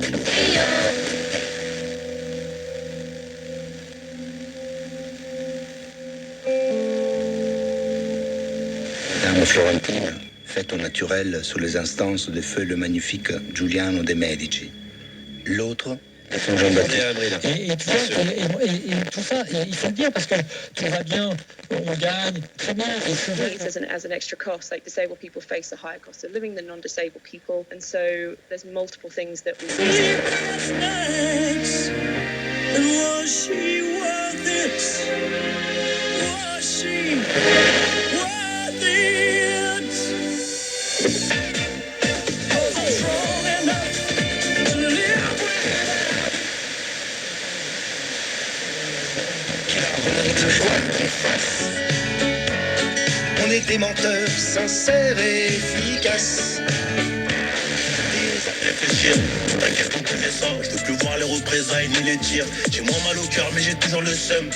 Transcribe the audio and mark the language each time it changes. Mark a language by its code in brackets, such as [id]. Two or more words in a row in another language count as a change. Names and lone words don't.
[pt] Tem ouro. [fr] Dame Florentine, faite au naturel sous les instances de feu le magnifique Giuliano de Medici. L'autre est son Jean-Baptiste. Et tu vois, et tout ça, il faut le dire parce que tout va bien, on gagne très bien. [en] As an extra cost, like disabled people face a higher cost of living than non-disabled people, and so there's multiple things that we. And was she worth it? Was she worth it? Was I strong enough to live [fr] On est des menteurs sincères et efficaces. Réfléchir, t'inquiète qu'on connaît ça. Je veux plus voir les représailles ni les tirs. J'ai moins mal au cœur mais j'ai toujours le seum.